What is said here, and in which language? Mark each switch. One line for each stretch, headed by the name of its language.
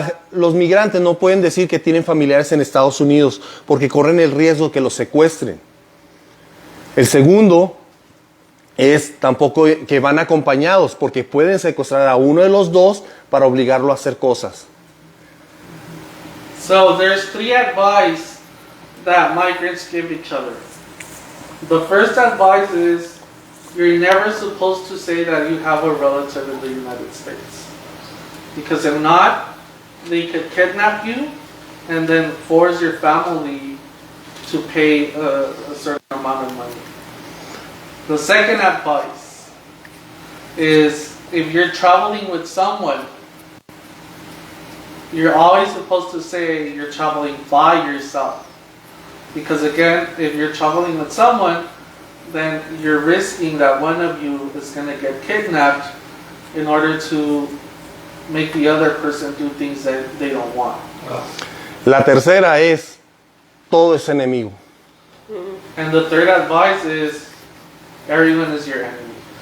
Spanish: Los migrantes no pueden decir que tienen familiares en Estados Unidos porque corren el riesgo que los secuestren. El segundo es tampoco que van acompañados porque pueden secuestrar a uno de los dos para obligarlo a hacer cosas.
English: So there's three advice that migrants give each other. The first advice is you're never supposed to say that you have a relative in the United States. Because if not, they could kidnap you and then force your family to pay a certain amount of money. The second advice is if you're traveling with someone, you're always supposed to say you're traveling by yourself. Because again, if you're traveling with someone, then you're risking that one of you is going to get kidnapped in order to make the other person do things that they don't want.
Spanish: La tercera es, todo es enemigo.
English: And the third advice is, everyone is your enemy.